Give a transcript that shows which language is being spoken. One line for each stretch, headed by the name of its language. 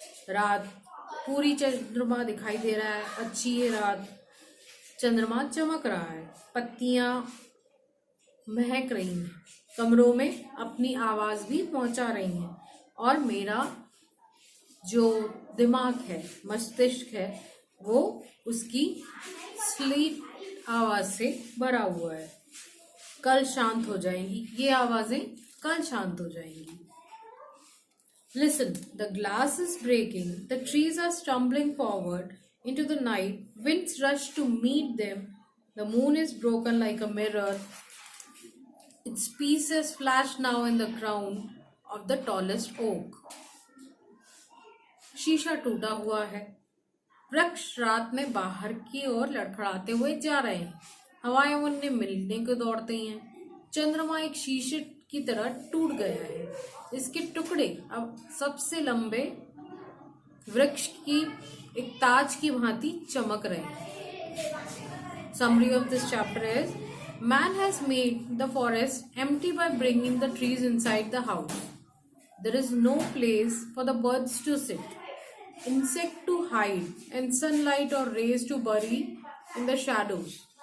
Hindi: रात पूरी चंद्रमा दिखाई दे रहा है, अच्छी है रात, चंद्रमा चमक रहा है, पत्तियां महक रही हैं, कमरों में अपनी आवाज भी पहुंचा रही हैं और मेरा जो दिमाग है, मस्तिष्क है, वो उसकी स्लीप आवाज से भरा हुआ है। कल शांत हो जाएंगी, ये आवाजें कल शांत हो जाएंगी।
English: Listen, the glass is breaking, the trees are stumbling forward into the night, winds rush to meet them, the moon is broken like a mirror, its pieces flash now in the crown of the tallest oak.
Hindi: शीशा टूटा हुआ है, वृक्ष रात में बाहर की ओर लड़खड़ाते हुए जा रहे हैं, हवाएं उन्हें मिलने को दौड़ती हैं। चंद्रमा एक शीशे की तरह टूट गया है, इसके टुकड़े अब सबसे लंबे वृक्ष की एक ताज की भांति चमक रहे हैं।
English: Summary of this chapter is: Man has made the forest empty by bringing the trees inside the house. There is no place for the birds to sit, insect to hide, and sunlight or rays to bury in the shadows.